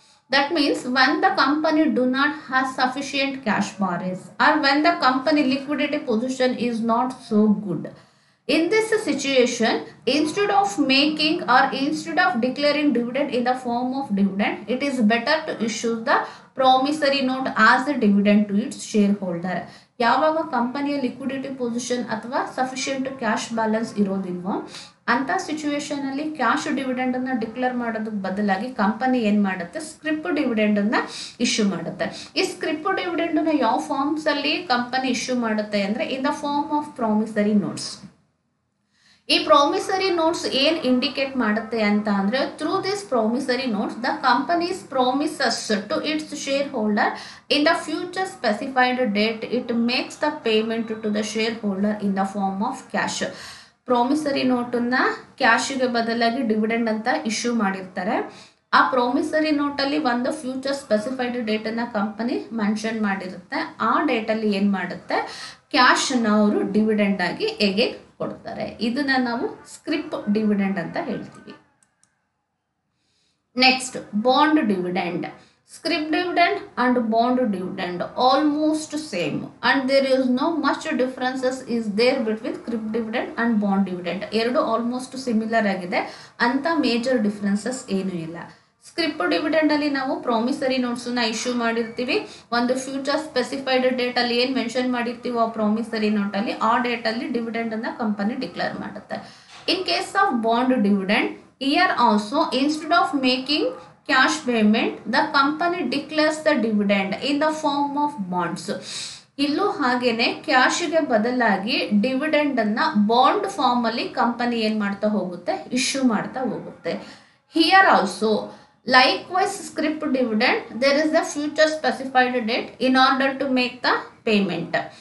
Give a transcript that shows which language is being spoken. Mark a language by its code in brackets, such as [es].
[en] That means when the company do not have sufficient cash balance or when the company liquidity position is not so good, in this situation, instead of making or instead of declaring dividend in the form of dividend, it is better to issue the promissory note as a dividend to its shareholder. [kn] ಯಾವಾಗ ಕಂಪನಿಯ liquidity position ಅಥವಾ sufficient cash balance ಇರೋದಿಲ್ವೋ ಅಂತ situation ಅಲ್ಲಿ cash dividend ಅನ್ನ declare ಮಾಡೋದಕ್ಕೆ ಬದಲಾಗಿ company ಏನ್ ಮಾಡುತ್ತೆ, ಸ್ಕ್ರಿಪ್ ಡಿವಿಡೆಂಡ್ ಅನ್ನ ಇಶ್ಯೂ ಮಾಡುತ್ತೆ. ಈ ಸ್ಕ್ರಿಪ್ ಡಿವಿಡೆಂಡ್ ನ ಯಾವ ಫಾರ್ಮ್ಸ್ ಅಲ್ಲಿ ಕಂಪನಿ ಇಶ್ಯೂ ಮಾಡುತ್ತೆ ಅಂದ್ರೆ [en] In the form of promissory notes. [kn] ಈ ಪ್ರಾಮಿಸರಿ ನೋಟ್ಸ್ ಏನ್ ಇಂಡಿಕೇಟ್ ಮಾಡುತ್ತೆ ಅಂತ ಅಂದ್ರೆ [en] Through this promissory notes the companies promises to its shareholder in the future specified date it makes the payment to the shareholder in the form of cash. [kn] Promissory ನೋಟನ್ನ ಕ್ಯಾಶ್ಗೆ ಬದಲಾಗಿ dividend ಅಂತ issue ಮಾಡಿರ್ತಾರೆ. ಆ promissory ನೋಟಲ್ಲಿ ಒಂದು future specified date ಅನ್ನ company mention ಮಾಡಿರುತ್ತೆ. ಆ ಡೇಟಲ್ಲಿ ಏನ್ ಮಾಡುತ್ತೆ, cash ನ ಅವರು ಡಿವಿಡೆಂಡ್ ಆಗಿ ಹೇಗೆ ಕೊಡ್ತಾರೆ. ಇದನ್ನ ನಾವು ಸ್ಕ್ರಿಪ್ ಡಿವಿಡೆಂಡ್ ಅಂತ ಹೇಳ್ತೀವಿ. [en] Next bond dividend. Scrip dividend and bond dividend almost same and there is no much differences is there between scrip dividend and bond dividend. [kn] ಎರಡು ಆಲ್ಮೋಸ್ಟ್ ಸಿಮಿಲರ್ ಆಗಿದೆ, ಅಂತ ಮೇಜರ್ ಡಿಫರೆನ್ಸಸ್ ಏನು ಇಲ್ಲ. ಸ್ಕ್ರಿಪ್ ಡಿವಿಡೆಂಡ್ ಅಲ್ಲಿ ನಾವು promissory notes ನ issue ಮಾಡಿರ್ತೀವಿ. ಒಂದು ಫ್ಯೂಚರ್ ಸ್ಪೆಸಿಫೈಡ್ ಡೇಟ್ ಅಲ್ಲಿ ಏನ್ ಮೆನ್ಷನ್ ಮಾಡಿರ್ತೀವೋ ಆ ಪ್ರಾಮಿಸರಿ ನೋಟ್ ಅಲ್ಲಿ ಆ ಡೇಟ್ ಅಲ್ಲಿ ಡಿವಿಡೆಂಡ್ ಅನ್ನ ಕಂಪನಿ ಡಿಕ್ಲೇರ್ ಮಾಡುತ್ತೆ. [en] In case of bond dividend, here also instead of making cash payment the company declares the dividend in the form of bonds. [kn] ಇಲ್ಲೂ ಹಾಗೇನೆ ಕ್ಯಾಶ್ಗೆ ಬದಲಾಗಿ ಡಿವಿಡೆಂಡ್ ಅನ್ನ ಬಾಂಡ್ ಫಾರ್ಮ್ ಅಲ್ಲಿ ಕಂಪನಿ ಏನ್ ಮಾಡ್ತಾ ಹೋಗುತ್ತೆ, ಇಶ್ಯೂ ಮಾಡ್ತಾ ಹೋಗುತ್ತೆ. [en] Here also likewise scrip dividend there is a future specified date in order to make the payment.